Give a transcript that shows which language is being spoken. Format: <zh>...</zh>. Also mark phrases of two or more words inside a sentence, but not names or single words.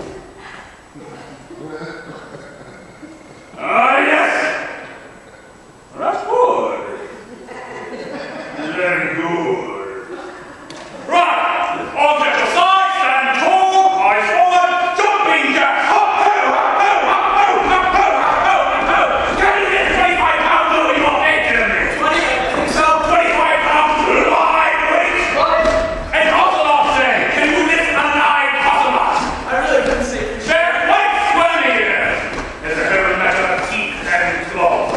<en>Ah, yes. That's good. Very good. Right. Arms at your side, stand tall, eyes forward, jumping jack. Hop, ho, hop, ho, hop, ho, hop, ho, hop, ho, hop, ho. Can you get 25 pounds over your head, Jeremy? 20, I think so. 25 pounds live weight. What? And ocelot say, can you lift a live ocelot? I really couldn't say for sure. They're quite squirmy here. There's a very matter of teeth and claws.</en>